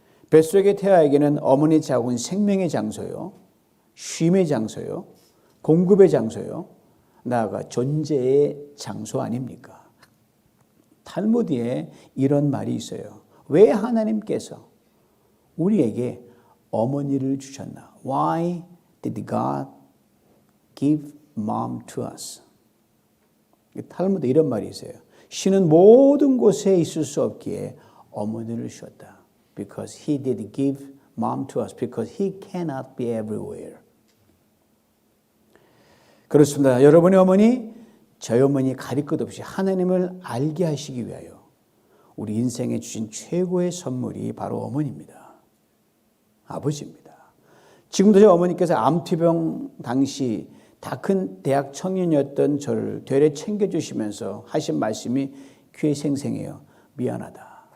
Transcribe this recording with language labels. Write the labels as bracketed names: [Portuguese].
[Korean] 뱃속의 태아에게는 어머니 자궁은 생명의 장소요. 쉼의 장소요. 공급의 장소요. 나아가 존재의 장소 아닙니까? 탈무드에 이런 말이 있어요. 왜 하나님께서 우리에게 어머니를 주셨나? [English] Why did God give mom to us? [Korean] 탈무드 이런 말이 있어요. 신은 모든 곳에 있을 수 없기에 어머니를 주었다. [English] Because he did give mom to us. Because he cannot be everywhere. [Korean] 그렇습니다. 여러분의 어머니, 저희 어머니 가릴 것 없이 하나님을 알게 하시기 위하여 우리 인생에 주신 최고의 선물이 바로 어머니입니다. 아버지입니다. 지금도 저희 어머니께서 암투병 당시 다 큰 대학 청년이었던 저를 되레 챙겨주시면서 하신 말씀이 귀에 생생해요. 미안하다.